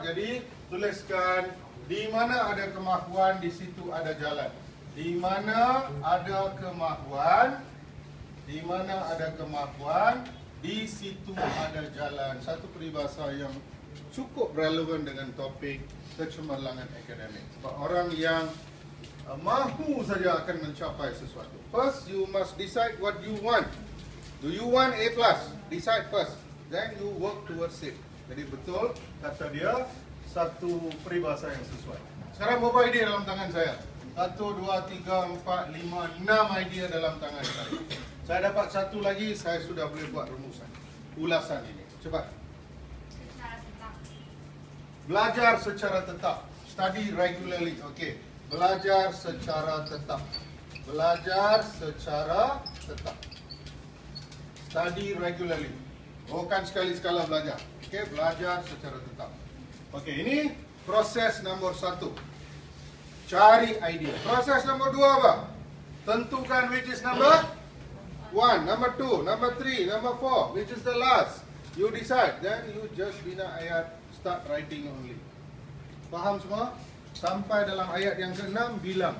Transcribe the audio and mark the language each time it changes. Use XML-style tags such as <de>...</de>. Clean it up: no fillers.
<ms>Jadi tuliskan di mana ada kemahuan di situ ada jalan. Di mana ada kemahuan, di mana ada kemahuan, di situ ada jalan. Satu peribahasa yang cukup relevan dengan topik kecemerlangan akademik. Orang yang mahu saja akan mencapai sesuatu.</ms> <en>First, you must decide what you want. Do you want A+? Decide first. Then you work towards it.</en> <ms>Jadi betul kata dia, satu peribahasa yang sesuai. Sekarang berapa idea dalam tangan saya? 1, 2, 3, 4, 5, 6 idea dalam tangan saya. Saya dapat satu lagi, saya sudah boleh buat rumusan. Ulasan ini. Cepat. Secara tetap. Belajar secara tetap.</ms> <en>Study regularly.</en> <ms>Okey. Belajar secara tetap. Belajar secara tetap.</ms> <en>Study regularly.</en> <ms>Bukan sekali-sekala belajar. Okey, belajar secara tetap. Okey, ini Proses nombor 1. Cari idea. Proses nombor 2 apa?</ms> <en>Tentukan which is number 1, number 2, number 3, number 4, which is the last. You decide. Then you just</en> <ms>bina ayat,</ms> <en>start writing only.</en> <ms>Faham semua? Sampai dalam ayat yang ke-6 bilang.</ms>